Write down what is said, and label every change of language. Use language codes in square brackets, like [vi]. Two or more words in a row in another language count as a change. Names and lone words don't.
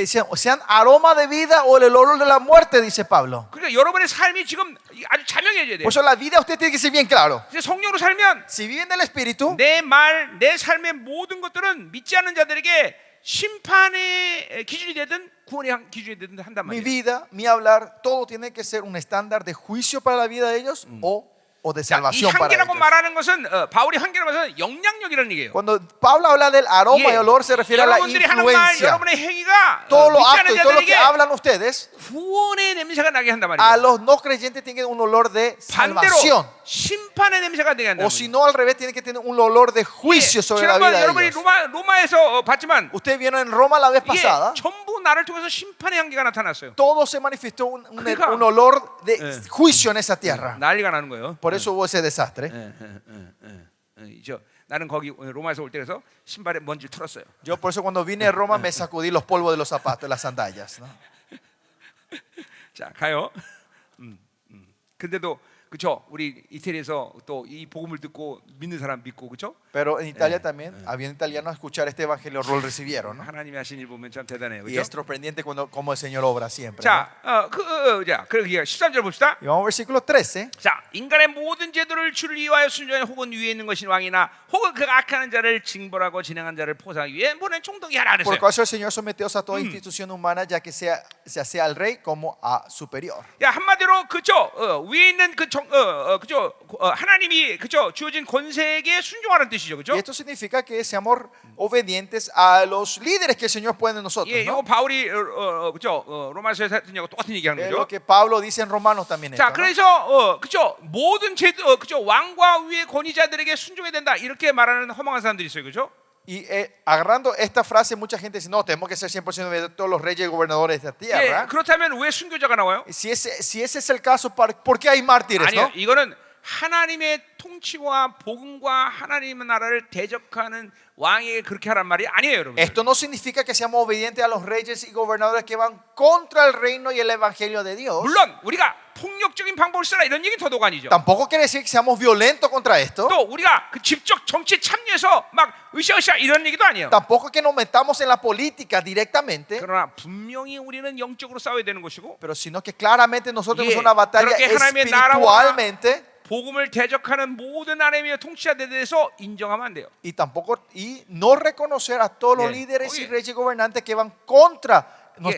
[es] que sean aroma de vida o el olor de la muerte, dice Pablo. [ko] 그러니까 여러분의 삶이 지금 아주 자명해져야 돼요. [es] Por eso la vida usted tiene que ser bien claro. [ko] 이제 성령으로 살면 [es] Si viven del Espíritu, [ko] 내 말, 내 삶의 모든 것들은 믿지 않는 자들에게 심판의 기준이 되든 구원의 기준이 되든 한단 [es] mi [ko] 말이에요. [es] vida, mi hablar, todo tiene que ser un estándar de juicio para la vida de ellos o o de [ko] 이 [es] salvación para [ko] 향기라고 [es] ellos. [ko] 말하는 것은 바울이 향기라고 말하는 영향력이라는 얘기예요. [es] Cuando Pablo habla del aroma y olor se refiere a la [ko] 여러분들이 하는 말, [es] influencia. [ko] 여러분의 행위가 [es] Todos los [ko] 믿지 않는 [es] actos y todo lo que [ko] 자들에게 [es] hablan ustedes [ko] 구원의 냄새가 나게 한단 [es] a [ko] 말이에요. [es] los no creyentes tienen un olor de [ko] 반대로 [es] salvación. [ko] 심판의 냄새가 나게 한단 [es] O si no, al revés, tiene que tener un olor de juicio sobre la [ko] 지난번 [es] vida de [ko] 여러분이 [es] ellos. [ko] 로마에서 봤지만 [es] Ustedes vieron en Roma la vez [ko] 이게 [es] pasada, [ko] 전부 나를 통해서 심판의 향기가 나타났어요. [es] todo se manifestó [ko] 그러니까- [es] un olor de juicio en esa tierra. [ko] 난리가 나는 거예요. [es] Por eso hubo ese desastre. [ko] 나는 거기 로마에서 올 때 그래서 신발에 먼지를 털었어요. [es] Yo por eso cuando vine a Roma me sacudí los polvos de los zapatos, de las sandalias, ¿no? [ko] 자 가요. 근데도 그쵸? 우리 이태리에서 또 이 복음을 듣고 믿는 사람 믿고 그쵸? [es] Pero en Italia también, había italianos a escuchar este evangelio, lo recibieron, ¿no? [ko] 하나님이 하신 일 보면 참 대단해요. [es] Y [ko] 그죠? [es] es sorprendente como el Señor obra siempre. ¿no? [ko] 자, 그러기가 13절 봅시다. [es] Y vamos al versículo 13. [ko] 자, 인간의 모든 제도를 주를 위하여 순종하는 혹은 위에 있는 것인 왕이나 혹은 그 악하는 자를 징벌하고 진행한 자를 포상하기 위해 보낸 총독이 하라 [es] Por [ko] 그랬어요. [es] causa del Señor someteos a toda institución humana, ya que sea al rey como a superior. [ko] 야, 한마디로 그죠? 위에 있는 그죠? 하나님이 그죠? 주어진 권세에게 순종하는 뜻이죠. 그죠? [es] Y esto significa que seamos obedientes a los líderes que el Señor pone en nosotros. [ko] 예, [es] ¿no? [ko] 이거 바울이 그죠? 로마서에서 했던 얘기하고 똑같은 얘기하는 [es] Es [ko] 거죠. [es] lo que Pablo dice en Romanos también. [ko] 자, [es] Esto, ¿no? [ko] 그래서 그죠? 모든 제도 그죠? 왕과 위의 권위자들에게 순종해야 된다. 이렇게 말하는 허망한 사람들이 있어요. 그죠? [es] Y agarrando esta frase, mucha gente dice, no, tenemos que ser 100% obedientes a todos los reyes y gobernadores de esta [ko] 예, [es] tierra. [ko] 그렇다면 왜 순교자가 나와요? [es] Si ese es el caso, ¿por qué hay mártires? [ko] 아니요, [es] ¿no? [ko] 이거는 하나님의 통치와 복음과 하나님의 나라를 대적하는 왕에게 그렇게 하란 말이 아니에요, 여러분. [es] Esto no significa que seamos obedientes a los reyes y gobernadores que van contra el reino y el evangelio de Dios. [ko] 물론 우리가 폭력적인 방법을 쓰라 이런 얘기는 도도가 아니죠. [es] Tampoco quiere decir que seamos violentos contra esto. [ko] 또 우리가 그 직접 정치에 참여해서 막 으쌰으쌰 이런 얘기도 아니에요. [es] Tampoco que nos metamos en la política directamente. [ko] 그러나 분명히 우리는 영적으로 싸워야 되는 것이고 [es] Pero sino que claramente nosotros [ko] 예, [es] tenemos una batalla [ko] 그렇게 하나님의 나라와 [es] espiritualmente. [ko] 복음을 대적하는 모든 하나님의 통치자들에 대해서 인정하면 안 돼요. [es] Y no reconocer a todos los Yeah. líderes y Oye. reyes y gobernantes que van contra nuestro